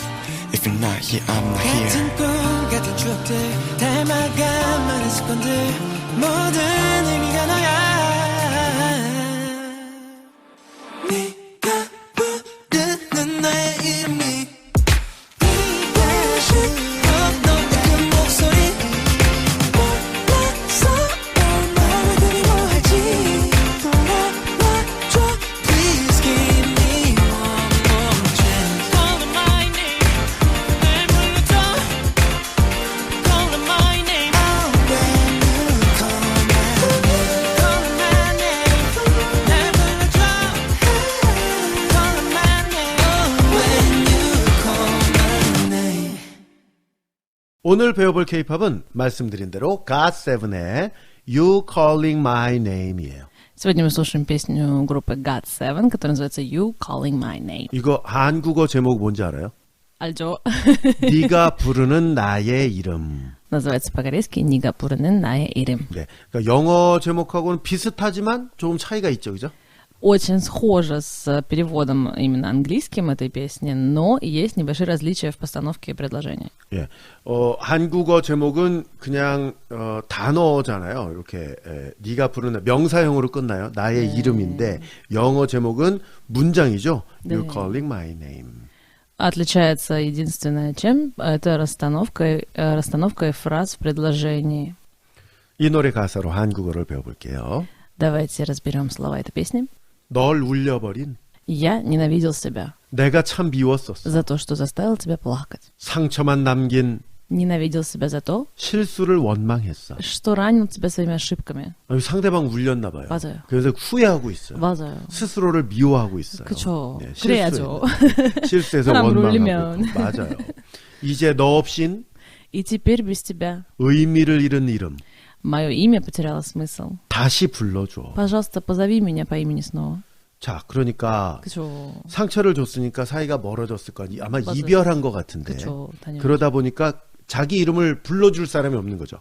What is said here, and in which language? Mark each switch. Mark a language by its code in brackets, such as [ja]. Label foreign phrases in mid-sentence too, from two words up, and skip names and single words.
[en] If you're not here, I'm not here. [ko] 같은 꿈, 같은 추억들, 닮아가 많은 습관들, 모든 의미가 너야. 네가 부르는 나의 이름이 네가 싫어 너의 그 목소리 몰랐어 얼마나 그리워할지 돌아와줘 [en] Please give me one more chance Call my name [ko] 날 불러줘 [en] Call my name Oh when you call my name [ko] 날 불러줘 [en] Call my name Oh when you call my name [ko] 오늘 배워볼 K-팝은 말씀드린 대로 GOT7의 You Calling My Name이에요. [ru] Сегодня мы слушаем песню группы GOT7, которая называется You Calling My Name. [ko] 이거 한국어 제목 뭔지 알아요? 알죠? 네가 부르는 나의 이름. [ru] Называется по-корейски [ko] «네가 부르는 나의 이름». 네, 그러니까 영어 제목하고는 비슷하지만 조금 차이가 있죠, 그죠? [ru] Очень схоже с переводом именно английским этой песни, но есть небольшие различия в постановке предложения. [ko] 예, 한국어 제목은 그냥 단어잖아요. 이렇게 네가 부르는 명사형으로 끝나요. 나의 이름인데 영어 제목은 문장이죠. [en] You're calling my name. [ru] Отличается единственное чем, это расстановкой фраз в предложении. [ko] 이 노래 가사로 한국어를 배워볼게요. [ru] Давайте разберем слова этой песни. [ko] 널 울려버린 [ru] Я ненавидел себя [ko] 내가 참 미웠었어. [ru] за то, что заставил тебя плакать. [ko] 상처만 남긴 [ru] Ненавидел себя за то, [ko] 실수를 원망했어. [ru] что ранил тебя своими ошибками. [ko] 상대방 울렸나 봐요. 맞아요. 그래서 후회하고 있어요. 맞아요. 스스로를 미워하고 있어요. 그쵸. 네, 그래야죠. 실수해서 사람을 원망하고 울리면. 있고. 맞아요. 이제 너 없인 [ru] И теперь без тебя [ko] 의미를 잃은 이름 [ru] мое имя потеряло смысл. [ko] 다시 불러줘. [ru] Пожалуйста, позови меня по имени снова. [ko] 자, 그러니까 그쵸. 상처를 줬으니까 사이가 멀어졌을 거 아니에요. 아마 맞아요. 이별한 것 같은데. 그쵸. 당연히. 그러다 보니까 자기 이름을 불러줄 사람이 없는 거죠.